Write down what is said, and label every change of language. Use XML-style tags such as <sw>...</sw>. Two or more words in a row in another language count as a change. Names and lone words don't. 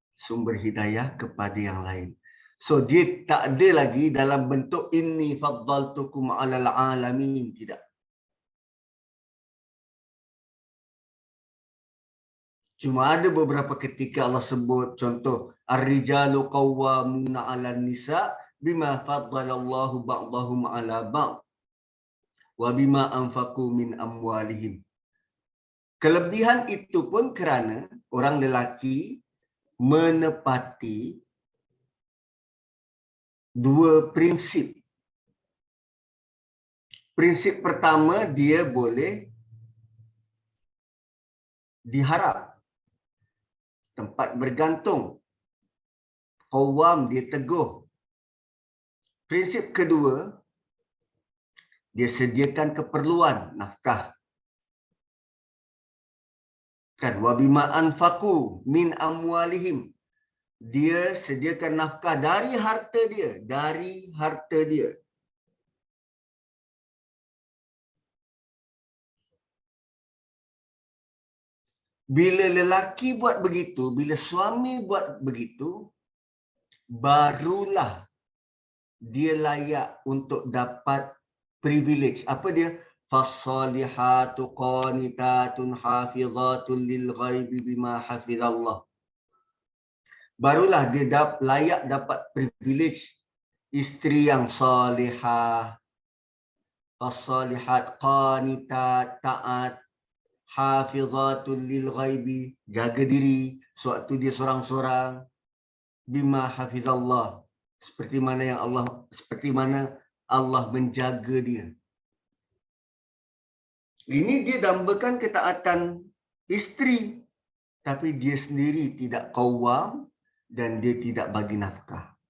<ms>sumber hidayah kepada yang lain. So dia tak ada lagi dalam bentuk</ms> <ar>إني فضلتكم على العالمين,</ar> <ms>tidak. Cuma ada beberapa ketika Allah sebut, contoh</ms> <ar>الرجال قوامون على النساء بما فضل الله بعضهم على بعض وبما أنفقوا من أموالهم.</ar> <ms>Kelebihan itu pun kerana orang lelaki menepati dua prinsip. Prinsip pertama, dia boleh diharap, tempat bergantung. Qawwam, dia teguh. Prinsip kedua, dia sediakan keperluan, nafkah. Kan,</ms> <ar>وبما أنفقوا من أموالهم.</ar> <ms>Dia sediakan nafkah dari harta dia, dari harta dia. Bila lelaki buat begitu, bila suami buat begitu, barulah dia layak untuk dapat privilege. Apa dia?</ms> <ar>فالصالحات قانتات حافظات للغيب بما حفظ الله.</ar> <ms>Barulah dia layak dapat privilege isteri yang salihah,</ms> <ar>فالصالحات قانتات, taat, حافظات للغيب,</ar> <ms>jaga diri sewaktu dia sorang-sorang,</ms> <ar>بما حفظ الله,</ar> <ms>seperti mana Allah menjaga dia. Ini dia dambakan ketaatan isteri, tapi dia sendiri tidak qawwam dan dia tidak bagi nafkah.</ms>